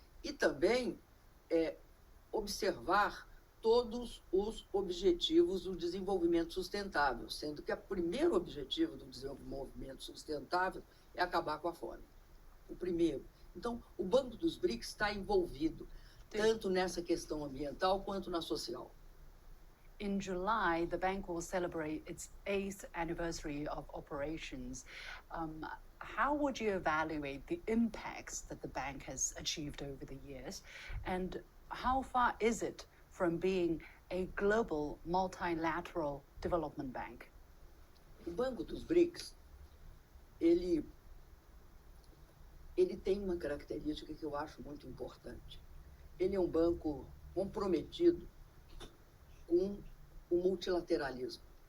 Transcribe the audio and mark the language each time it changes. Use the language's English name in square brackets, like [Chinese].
[Portuguese] E também observar todos os objetivos do desenvolvimento sustentável, sendo que o primeiro objetivo do desenvolvimento sustentável é acabar com a fome. O primeiro. Então, o Banco dos BRICS está envolvido tanto nessa questão ambiental quanto na social. [English] In July, the bank will celebrate its 8th anniversary of operations. How would you evaluate the impacts that the bank has achieved over the years? And how far is it from being a global multilateral development bank? [Portuguese] O Banco dos BRICS, ele tem uma característica que eu acho muito importante. Ele é um banco comprometido com o multilateralismo.